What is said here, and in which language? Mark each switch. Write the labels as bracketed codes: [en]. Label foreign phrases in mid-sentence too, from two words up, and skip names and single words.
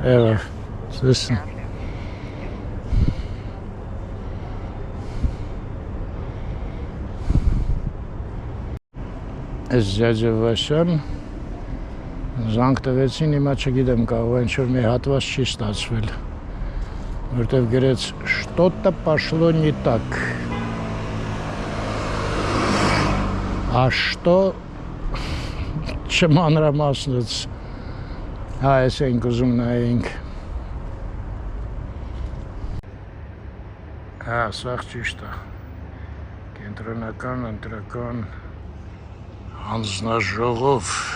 [hy] եղավ, սեսն։ Այս Ջաջավաշյան զանգ տվեցին, հիմա չգիտեմ, կարող ինչ որ մի հատված չի ստացվել, որտև գրեց [ru] «Что-то пошло не так». А что [hy] չմանրամասնեց, հա, ես ենք ուզում նայենք, հա, սաղ ճիշտ է, կենտրոնական, ընտրական, հանձնաժողով,